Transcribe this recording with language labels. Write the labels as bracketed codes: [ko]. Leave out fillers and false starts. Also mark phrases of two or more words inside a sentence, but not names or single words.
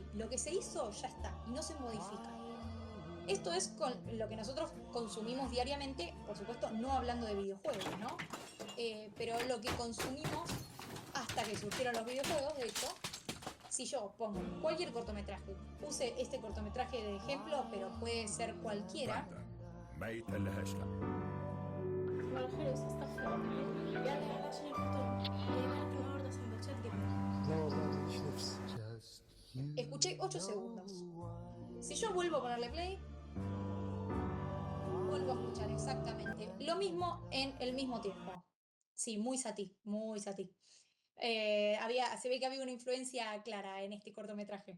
[es] Lo que se hizo ya está y no se modifica. Esto es con lo que nosotros consumimos diariamente, por supuesto, no hablando de videojuegos, ¿no? Pero lo que consumimos hasta que surgieron los videojuegos, de hecho, si yo pongo cualquier cortometraje, puse este cortometraje de ejemplo, pero puede ser cualquiera. [ar] ما يتقلهاش لا. والله حلو استغفر الله يلا يلا عشان الفطور جايبه لك النهارده سندوتشات جبنه. لا والله ماليش نفس. [es] Escuché 8 segundos. Si yo vuelvo a ponerle play, vuelvo a escuchar exactamente lo mismo en el mismo tiempo. Sí, muy Satie, muy Satie. Se ve que había una influencia clara en este cortometraje.